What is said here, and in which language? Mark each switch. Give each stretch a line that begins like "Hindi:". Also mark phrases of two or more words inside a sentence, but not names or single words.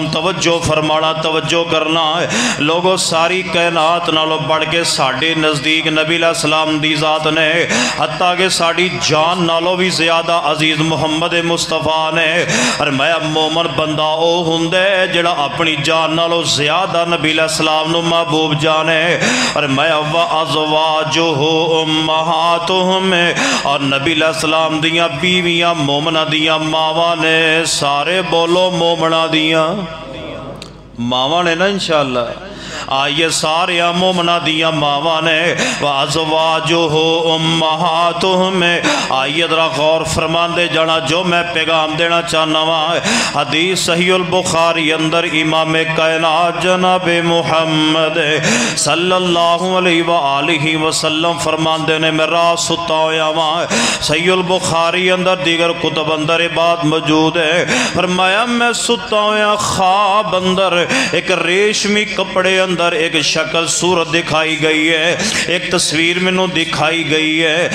Punjabi: توجہ فرمانا، توجہ کرنا ہے لوگوں، ساری کائنات نالو بڑھ کے ساڑھے نزدیک نبی علیہ السلام دی ذات نے، حتیٰ کہ ساڑھی جان نالو بھی زیادہ عزیز محمد مصطفیٰ نے۔ فرمایا مومن بندہ او ہوندے جڑا اپنی جان نالو زیادہ نبی علیہ السلام نو محبوب جانے۔ فرمایا
Arabic: وَأَزْوَاجُهُ أُمَّهَاتُهُمْ،
Punjabi: اور نبی علیہ السلام دیاں بیویاں مومنہ دیاں ماواں نے، سارے بولو مومنہ دیاں ماواں نے نا انشاءاللہ، آئیے سارے مومنہ دیاں ماواں نے۔
Arabic: وَأَزْوَاجُهُ أُمَّهَاتُهُمْ،
Punjabi: آئیے ذرا غور فرمان دے جانا جو میں پیغام دینا چاہنا ہوں۔ حدیث صحیح البخاری اندر امام کائنات جناب محمد
Arabic: صلی اللہ علیہ وآلہ وسلم
Punjabi: فرمان دینے میں رات ستا ہویا ہوں۔ صحیح البخاری اندر دیگر کتب اندر بات موجود ہے، فرمایا میں ستا ہویا خواب اندر ایک ریشمی کپڑے اندر ایک شکل صورت دکھائی گئی ہے، ایک تصویر میں نو دکھائی گئی ہے۔